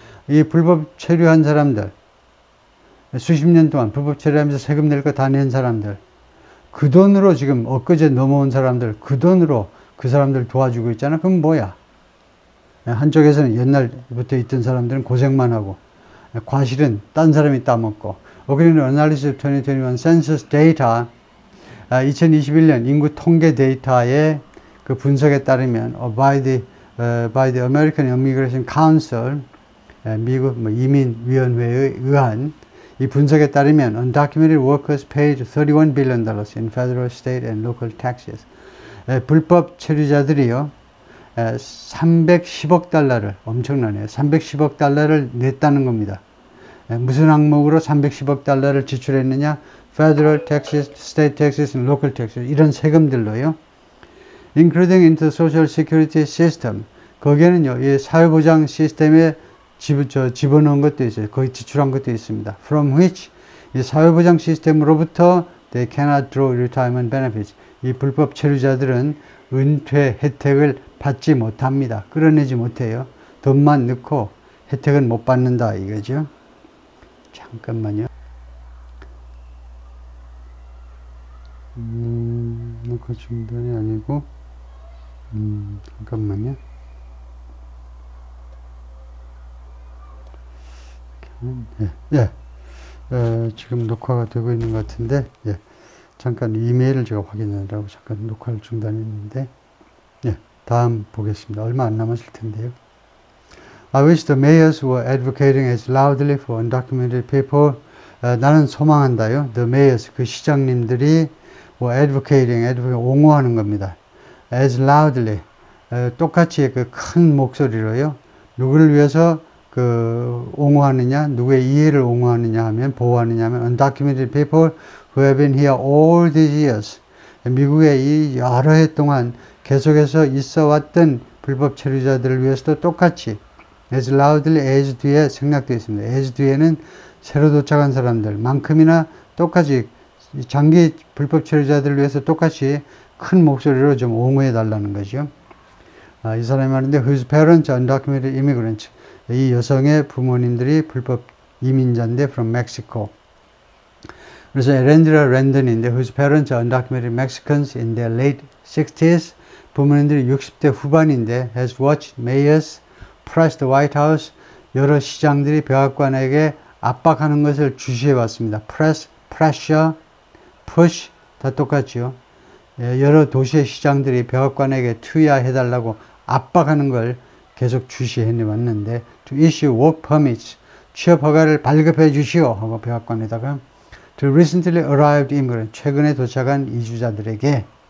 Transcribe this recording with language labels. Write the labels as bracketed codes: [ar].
[ko] 이 불법 체류한 사람들, 수십 년 동안 불법 체류하면서 세금 낼 거 다 낸 사람들, 그 돈으로 지금 엊그제 넘어온 사람들, 그 돈으로 그 사람들 도와주고 있잖아. 그럼 뭐야? 한쪽에서는 옛날부터 있던 사람들은 고생만 하고, 과실은 딴 사람이 따먹고. [en] According to Analysis of 2021 Census Data, [ko] 2021년 인구 통계 데이터의 그 분석에 따르면 [en] by the American Immigration Council, [ko] 미국 이민위원회에 의한 이 분석에 따르면 [en] undocumented workers paid $31 billion in federal, state, and local taxes. [ko] 불법 체류자들이요, 310억 달러를, 엄청나네요. 310억 달러를 냈다는 겁니다. 무슨 항목으로 310억 달러를 지출했느냐? [en] Federal taxes, state taxes, and local taxes. [ko] 이런 세금들로요. [en] Including into the social security system. [ko] 거기에는요, 이 사회보장 시스템에 집어넣은 것도 있어요. 거기 지출한 것도 있습니다. [en] From which, [ko] 이 사회보장 시스템으로부터 [en] they cannot draw retirement benefits. [ko] 이 불법 체류자들은 은퇴 혜택을 받지 못합니다. 끌어내지 못해요. 돈만 넣고 혜택은 못 받는다 이거죠. 잠깐만요. 넣고 중단이 아니고, 잠깐만요. 지금 녹화가 되고 있는 것 같은데, 잠깐 이메일을 제가 확인하려고 잠깐 녹화를 중단했는데, 다음 보겠습니다. 얼마 안 남았을 텐데요. [en] I wish the mayors were advocating as loudly for undocumented people. [ko] 나는 소망한다요. [en] The mayors, [ko] 그 시장님들이 [en] were advocating, [ko] 옹호하는 겁니다. [en] As loudly, [ko] 똑같이 그 큰 목소리로요. 누구를 위해서 그 옹호하느냐, 누구의 이해를 옹호하느냐 하면, 보호하느냐 하면 [en] undocumented people who have been here all these years. [ko] 미국에 이 여러 해 동안 계속해서 있어 왔던 불법 체류자들을 위해서도 똑같이 [en] as loudly as [ko] 뒤에 생략되어 있습니다. as 뒤에는 새로 도착한 사람들만큼이나 똑같이 장기 불법 체류자들을 위해서 똑같이 큰 목소리로 좀 옹호해 달라는 거죠. 이 사람이 말하는데 [en] whose parents are undocumented immigrants. [ko] 이 여성의 부모님들이 불법 이민자인데 [en] from Mexico. [ko] 그래서 에렌드라 랜던인데 [en] whose parents are undocumented Mexicans in their late 60s. [ko] 부모님들이 60대 후반인데 [en] has watched mayors press the White House. [ko] 여러 시장들이 백악관에게 압박하는 것을 주시해 왔습니다. press, pressure, push 다 똑같죠. 여러 도시의 시장들이 백악관에게 투여해달라고 압박하는 걸 계속 주시해 왔는데 [en] to issue work permits, [ko] 취업 허가를 발급해 주시오 하고 백악관에다가 [en] to recently arrived immigrants, [ko] 최근에 도착한 이주자들에게.